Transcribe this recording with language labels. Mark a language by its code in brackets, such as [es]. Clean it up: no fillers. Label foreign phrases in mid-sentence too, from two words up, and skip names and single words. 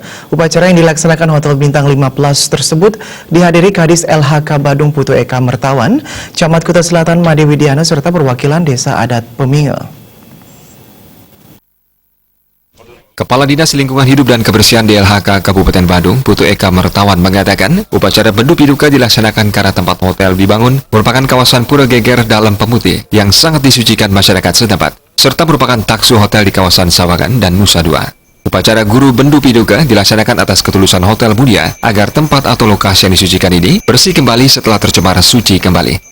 [id] Upacara yang dilaksanakan Hotel Bintang 5 Plus tersebut dihadiri Kadis LHK Badung Putu Eka Mertawan, Camat Kuta Selatan Made Widiana serta perwakilan Desa Adat Peminge. Kepala Dinas Lingkungan Hidup dan Kebersihan DLHK Kabupaten Badung, Putu Eka Mertawan mengatakan, upacara Bendu Piduka dilaksanakan karena tempat hotel dibangun merupakan kawasan pura geger dalam pemutih yang sangat disucikan masyarakat setempat, serta merupakan taksu hotel di kawasan Sawangan dan Nusa Dua. Upacara Guru Bendu Piduka dilaksanakan atas ketulusan Hotel Mulia agar tempat atau lokasi yang disucikan ini bersih kembali setelah tercemar suci kembali.